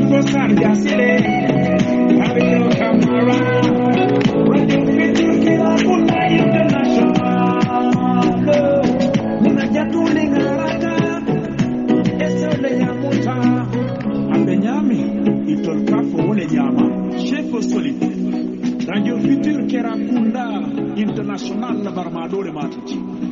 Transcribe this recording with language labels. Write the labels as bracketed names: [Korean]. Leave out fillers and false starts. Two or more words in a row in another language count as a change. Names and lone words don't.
[French] Boubacar Diasile, avec nos camarades, Radio Futur Kerakunda International, Munajatu Lingarata, Esele Yamuta, Abenyami, Itolkafo Olenyama, Chef Solid, Radio Futur Kerakunda International, Barmadore Matuti.